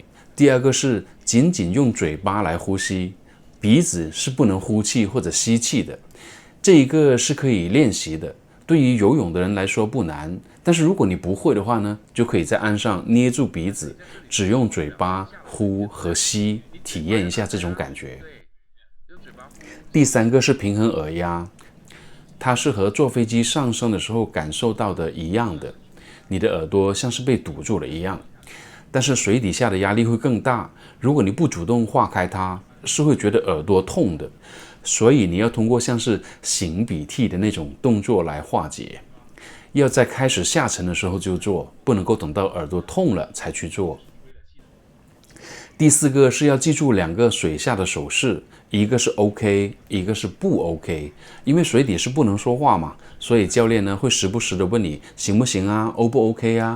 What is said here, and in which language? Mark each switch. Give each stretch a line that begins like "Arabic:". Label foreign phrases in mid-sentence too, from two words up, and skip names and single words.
Chinese: 第二個是僅僅用嘴巴來呼吸，鼻子是不能呼氣或者吸氣的。這一個是可以練習的。對於游泳的人來說不難，但是如果你不會的話呢，就可以在岸上捏住鼻子，只用嘴巴呼和吸，體驗一下這種感覺。第三個是平衡耳壓，它是和坐飛機上升的時候感受到的一樣的，你的耳朵像是被堵住了一樣。但是水底下的壓力會更大，如果你不主動化開它，是會覺得耳朵痛的。所以你要通過像是擤鼻涕的那種動作來化解，要在開始下沉的時候就做，不能夠等到耳朵痛了才去做。第4個是要記住2個水下的手勢，一個是 OK， 一個是不 OK。因為水底是不能說話嘛，所以教練呢會時不时的問你行不行啊， O 不 OK 啊？